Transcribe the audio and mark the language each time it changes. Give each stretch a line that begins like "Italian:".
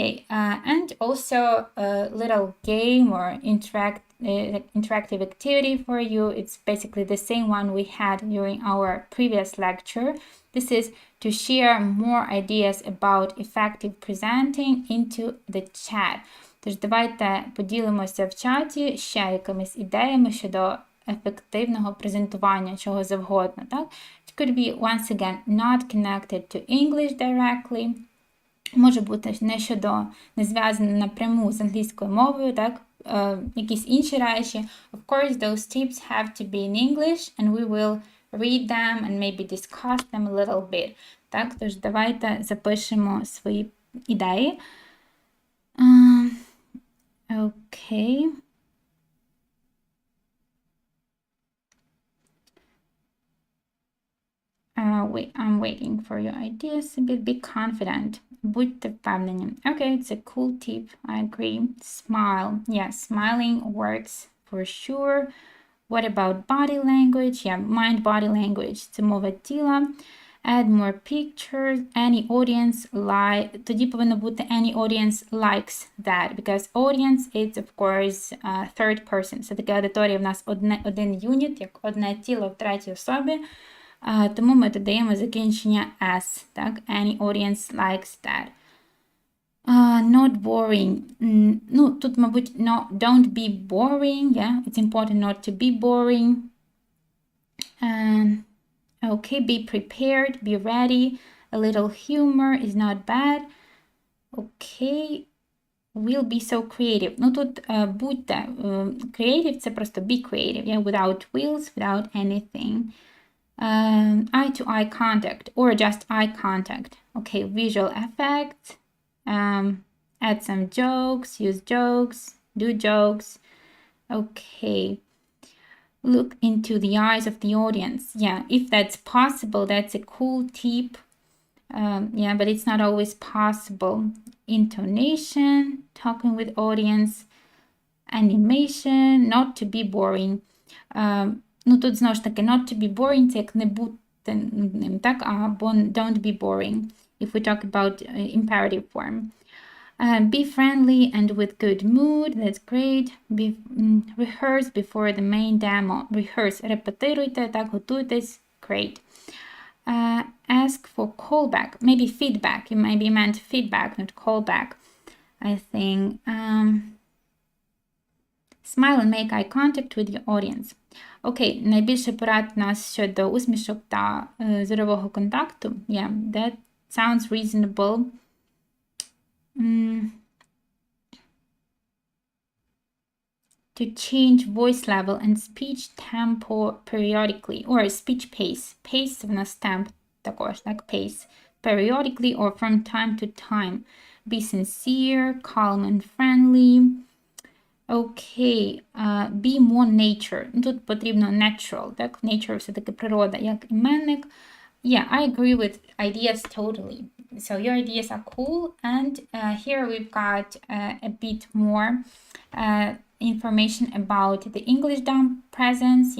English: And also a little game or interactive activity for you. It's basically the same one we had during our previous lecture. This is to share more ideas about effective presenting into the chat.
Ukrainian: Тож давайте поділимося в чаті ще якимись ідеями щодо ефективного презентування чого завгодно. Так?
English: It could be, once again, not connected to English directly.
Ukrainian: Може бути не зв'язане напряму з англійською мовою, так? Якісь інші речі.
English: Of course, those tips have to be in English, and we will read them and maybe discuss them a little bit.
Ukrainian: Так, тож давайте запишемо свої ідеї. Окей.
English: I'm waiting for your ideas. Be confident.
Ukrainian: Будьте впевнені.
English: Okay, it's a cool tip. I agree. Smile. Yeah, smiling works for sure. What about body language? Yeah, mind body language.
Ukrainian: Це мова тіла.
English: Add more pictures. Any audience like.
Ukrainian: Тоді повинно бути
English: any audience likes that. Because audience is, of course, third person.
Ukrainian: Це таке аудиторія в нас один юніт, як одне тіло в третій особі. Тому ми додаємо закінчення s. Так?
English: Any audience likes that. Not boring.
Ukrainian: Ну, тут, мабуть,
English: no, don't be boring. Yeah, it's important not to be boring. Okay, be prepared, be ready. A little humor is not bad. Okay, will be so creative.
Ukrainian: Ну, тут будьте creative, це просто
English: be creative. Yeah, without wills, without anything. Eye-to-eye contact or just eye contact. Okay, visual effects. Add some jokes, use jokes, do jokes. Okay. Look into the eyes of the audience. Yeah, if that's possible, that's a cool tip. Yeah, but it's not always possible. Intonation, talking with audience, animation, not to be boring.
Ukrainian: Ну, тут, знову ж таки,
English: not to be boring,
Ukrainian: це як не бути ним, так?
English: Або don't be boring, if we talk about imperative form. Be friendly and with good mood, that's great. Rehearse before the main demo.
Ukrainian: Rehearse, репетируйте, так, готуйтесь, great.
English: Ask for callback, maybe feedback. You maybe meant feedback, not callback, I think. Smile and make eye contact with your audience.
Ukrainian: Окей, найбільше порад у нас щодо усмішок та зорового контакту.
English: Yeah, that sounds reasonable. To change voice level and speech tempo periodically, or speech pace.
Ukrainian: Pace в нас temp також, так, pace.
English: Periodically or from time to time. Be sincere, calm and friendly. Okay, be more nature.
Ukrainian: Тут потрібно natural, так? Nature все-таки природа, як іменник.
English: Yeah, I agree with ideas totally. So your ideas are cool, and here we've got a bit more information about the Englishdom presence.